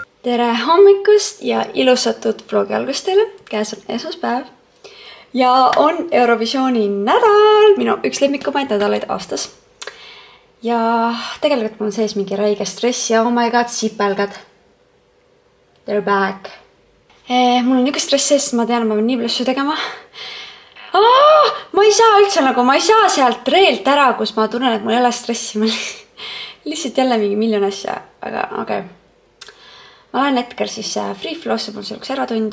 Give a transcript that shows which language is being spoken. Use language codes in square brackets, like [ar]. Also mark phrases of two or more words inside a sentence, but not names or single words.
[et] Tere hommikust ja ilusatud vlogi algust teile. Käes on esmaspäev ja on Eurovisiooni nädal, minu üks lemmikumaid nädalaid aastas. Ja tegelikult mul on sees mingi räige stress ja [en] oh my god, [et] sipelgad. [en] They're back. [et] Mul on niisugune stress sees, ma tean, ma pean nii palju asju tegema. Ma ei saa üldse ma ei saa sealt reelt ära, kus ma tunnen, et mul ei ole stressi. Ma lihtsalt jälle mingi miljon asja, aga okei. Ma lähen hetkel siis Free Flow'sse, mul see üks eratund.